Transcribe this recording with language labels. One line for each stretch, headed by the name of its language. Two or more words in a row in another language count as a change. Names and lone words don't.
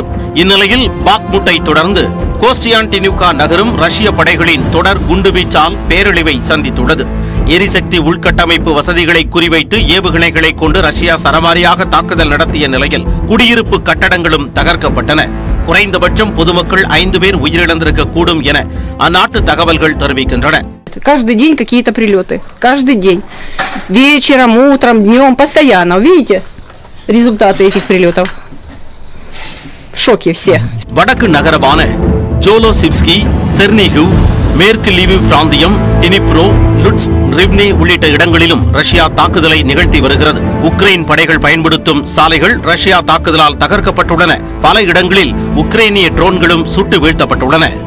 Tamil: இந்நிலையில் பாக்முட்டை தொடர்ந்து கோஸ்டியான்டினிவ்கா நகரும் ரஷ்ய படைகளின் தொடர் குண்டுவீச்சால் பேரழிவை சந்தித்துள்ளது. எரிசக்தி உள்கட்டமைப்பு வசதிகளை குறிவைத்து ஏவுகணைகளை கொண்டு ரஷ்யா சரமாரியாக தாக்குதல் நடத்திய நிலையில் குடியிருப்பு கட்டடங்களும் தகர்க்கப்பட்டன. குறைந்தபட்சம் பொதுமக்கள் 5 பேர் உயிரிழந்திருக்க கூடும் என அந்நாட்டு தகவல்கள் தெரிவிக்கின்றன.
Russian: Каждый день какие-то прилеты. Каждый день. Вечером, утром, днем, постоянно. Видите результаты этих прилетов? В шоке все.
Tamil: வடக்கு நகரமான ஜோலோசிவ்ஸ்கி, செர்னிகு, மேற்கு லீவிவ் பிராந்தியம், டினிப்ரோ, லுட்ஸ்க், ரிவ்னி உள்ளிட்ட இடங்களிலும் ரஷ்யா தாக்குதலை நிகழ்த்தி வருகிறது. உக்ரைன் படைகள் பயன்படுத்தும் சாலைகள் ரஷ்யா தாக்குதலால் தகர்க்கப்பட்டுள்ளன. பல இடங்களில் உக்ரைனிய ட்ரோன்களும் சுட்டு வீழ்த்தப்பட்டுள்ளன.